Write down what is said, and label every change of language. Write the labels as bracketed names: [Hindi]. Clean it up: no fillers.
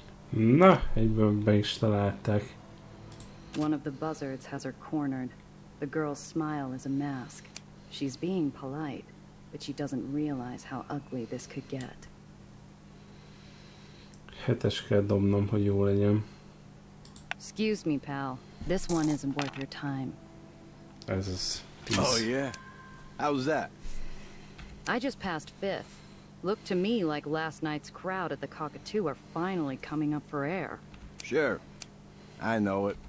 [Hungarian] Na, egyből be is találták. [English] One of the buzzards has her cornered. The girl's smile is a mask. She's being polite, but she doesn't realize how ugly this could get. [Hungarian] 7-es kell dobnom, hogy jó legyen. [English] Excuse me, pal. This one isn't worth your time. [Hungarian] Ez az 10. [English] Oh, yeah? How was that? I just passed 5th. Looked to me like last night's crowd at the Cockatoo are finally coming up for air. Sure. I know it.